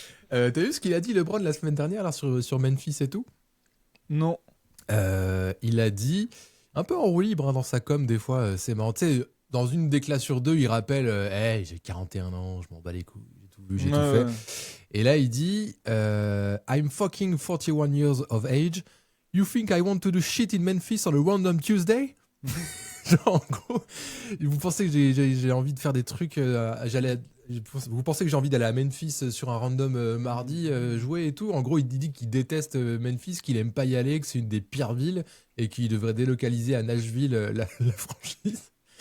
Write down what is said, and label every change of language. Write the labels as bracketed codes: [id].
[fr] T'as vu ce qu'il a dit LeBron la semaine dernière là, sur Memphis et tout? Non. Il a dit, un peu en roue libre dans sa com des fois, c'est marrant. Tu sais, dans une des classes sur deux, il rappelle hey, j'ai 41 ans, je m'en bats les couilles, j'ai tout fait. Et là, il dit [en] I'm fucking 41 years of age. You think I want to do shit in Memphis on a random Tuesday? [fr] Genre, en gros, vous pensez que j'ai envie de faire des trucs vous pensez que j'ai envie d'aller à Memphis sur un random mardi jouer et tout? En gros, il dit qu'il déteste Memphis, qu'il aime pas y aller, que c'est une des pires villes et qu'il devrait délocaliser à Nashville la franchise.